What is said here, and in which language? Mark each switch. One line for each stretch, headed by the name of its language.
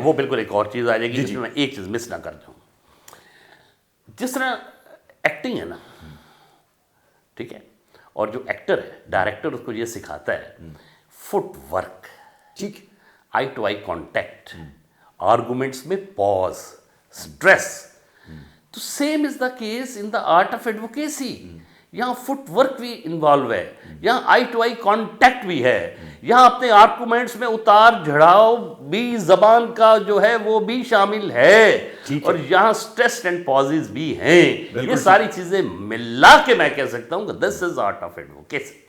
Urdu: وہ بالکل ایک اور چیز آ جائے گی جس میں ایک چیز مس نہ کر جاؤں. جس طرح ایکٹنگ ہے نا, ٹھیک ہے, اور جو ایکٹر ہے ڈائریکٹر اس کو یہ سکھاتا ہے فٹ ورک, ٹھیک,
English: Eye to eye contact, arguments میں pause, stress. تو same is the case in the art of advocacy.
Urdu: یہاں فٹ ورک بھی انوالو ہے, یہاں آئی ٹو آئی کانٹیکٹ بھی ہے, یہاں اپنے آرگومنٹس میں اتار جھڑاؤ بھی زبان کا جو ہے وہ بھی شامل ہے, اور یہاں اسٹریس اینڈ پازز بھی ہیں. یہ ساری چیزیں ملا کے میں کہہ سکتا ہوں کہ
English: This is art of advocacy.